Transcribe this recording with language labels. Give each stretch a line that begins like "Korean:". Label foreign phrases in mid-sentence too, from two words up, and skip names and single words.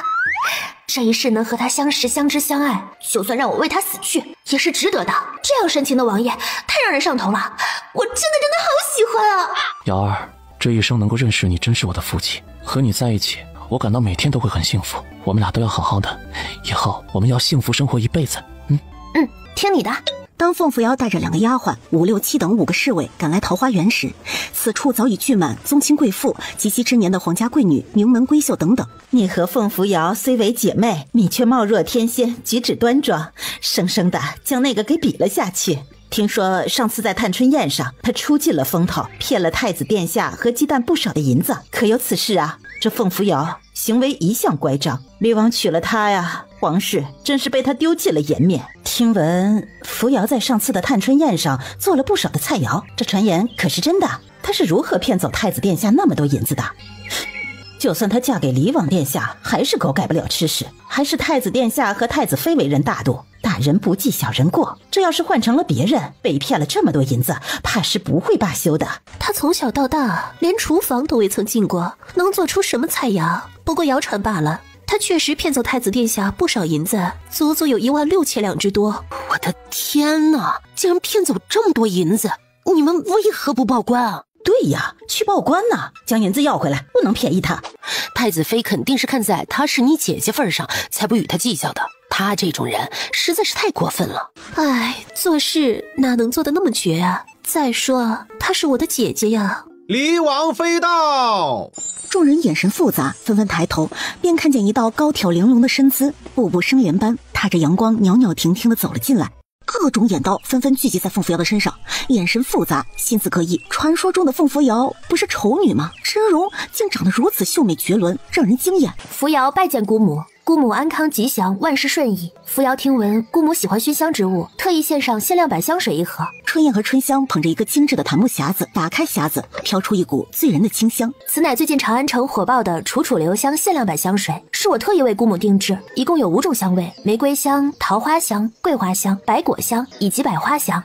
Chinese: 這一世能和他相識、相知、相愛，就算讓我為他死去，也是值得的。這樣深情的王爺太讓人上頭了，我真的好喜歡啊！瑶兒，這一生能夠認識你，真是我的福氣。和你在一起，我感到每天都會很幸福。我們倆都要好好的，以後我們要幸福生活一輩子。聽你的。當鳳扶摇帶着2個丫鬟、5、6、7等5個侍衛趕來桃花源時，此處早已聚滿宗親貴婦及其之年的皇家貴女、名門閨秀等等。你和鳳扶搖雖為姐妹，你卻貌若天仙，舉止端莊，生生的將那個給比了下去。聽說上次在探春宴上，他出盡了風頭，騙了太子殿下和雞蛋不少的銀子，可有此事啊？這鳳扶搖行為一向乖張，驪王娶了她呀，皇室真是被他丟盡了颜面。聽聞扶摇在上次的探春宴上做了不少的菜肴，這傳言可是真的？他是如何騙走太子殿下那麼多銀子的？就算她嫁給驪王殿下，還是狗改不了吃屎。還是太子殿下和太子妃为人大度，大人不计小人過。這要是換成了別人，被騙了這麼多銀子，怕是不會罷休的。他從小到大連廚房都未曾進過，能做出什麼菜肴？不過謠傳罷了。他確實騙走太子殿下不少銀子，足足有16000兩之多。我的天哪，竟然騙走這麼多銀子，你們為何不報官啊？對呀，去報官吶，將銀子要回來，不能便宜他。太子妃肯定是看在她是你姐姐份上，才不與她計較的。她這種人實在是太過分了。哎，做事哪能做得那麼絕啊？再說，她是我的姐姐呀。離王妃到！眾人眼神複雜，紛紛抬頭，便看見一道高挑玲瓏的身姿，步步生蓮般，踏着陽光，裊裊婷婷地走了進來。各種眼刀紛紛聚集在鳳扶摇的身上，眼神複雜，心思各異。傳說中的鳳扶搖不是醜女嗎？真容竟長得如此秀美绝倫，讓人驚豔。扶摇拜見姑母，姑母安康吉祥，萬事順意。扶搖聽聞姑母喜歡熏香之物，特意獻上限量版香水1盒。春燕和春香捧着一個精致的檀木匣子，打開匣子，飄出一股醉人的清香。此乃最近長安城火爆的楚楚留香限量版香水，是我特意為姑母定制，一共有5種香味：玫瑰香、桃花香、桂花香、白果香以及百花香。